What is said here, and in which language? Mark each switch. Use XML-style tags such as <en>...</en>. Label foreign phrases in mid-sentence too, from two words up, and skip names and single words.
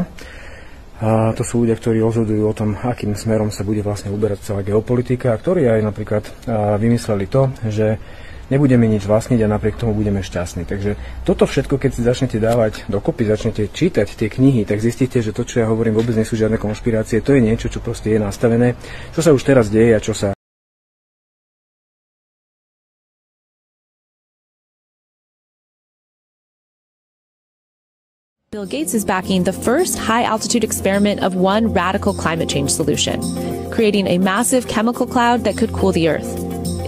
<sk>To sú ľudia, ktorí rozhodujú o tom, akým smerom sa bude vlastne uberať celá geopolitika, a ktorí aj napríklad vymysleli to, že nebudeme nič vlastniť a napriek tomu budeme šťastní. Takže toto všetko, keď si začnete dávať dokopy, začnete čítať tie knihy, tak zistíte, že to, čo ja hovorím, vôbec nie sú žiadne konšpirácie, to je niečo, čo proste je nastavené, čo sa už teraz deje a čo sa</sk> <en>Bill Gates is backing the first high-altitude experiment of one radical climate change solution, creating a massive chemical cloud that could cool the Earth.</en>